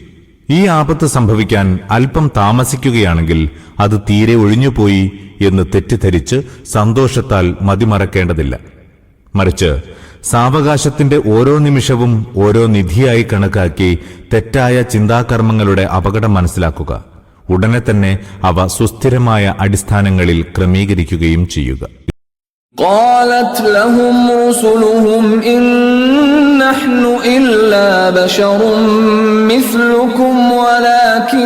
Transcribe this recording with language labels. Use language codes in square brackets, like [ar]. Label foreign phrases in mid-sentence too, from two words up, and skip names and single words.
[ml] ഈ ആപത്ത് സംഭവിക്കാൻ അല്പം താമസിക്കുകയാണെങ്കിൽ അത് തീരെ ഒഴിഞ്ഞുപോയി എന്ന് തെറ്റിദ്ധരിച്ച് സന്തോഷത്താൽ മതിമറക്കേണ്ടതില്ല. മറിച്ച് സാവകാശത്തിന്റെ ഓരോ നിമിഷവും ഓരോ നിധിയായി കണക്കാക്കി തെറ്റായ ചിന്താകർമ്മങ്ങളുടെ അപകടം മനസ്സിലാക്കുക. ഉടനെ തന്നെ അവ സുസ്ഥിരമായ അടിസ്ഥാനങ്ങളിൽ ക്രമീകരിക്കുകയും ചെയ്യുക. [ar] قالت لهم رسلهم إن نحن إلا بشر مثلكم ولكن